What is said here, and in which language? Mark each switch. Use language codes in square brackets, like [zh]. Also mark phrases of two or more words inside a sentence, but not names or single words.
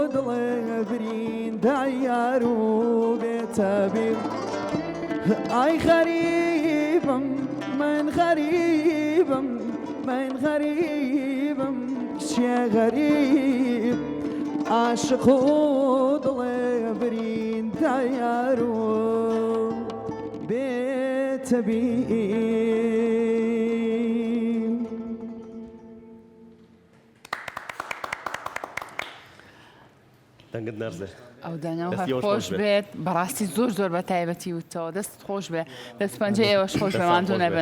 [fa] دل برین دیارو بتبیر ای غریبم من غریبم من غریبم چه غریب عاشق و دل برین دیارو بتبیر. [ckb] دەنگت نەرزێ ئەو دەنگە هەر خۆش بێت بەڕاستی زۆر زۆر بە تایبەتی وتەوە دەست خۆش بێ دەست پەنجە ئێوەش خۆش بێ ماندوو نەبن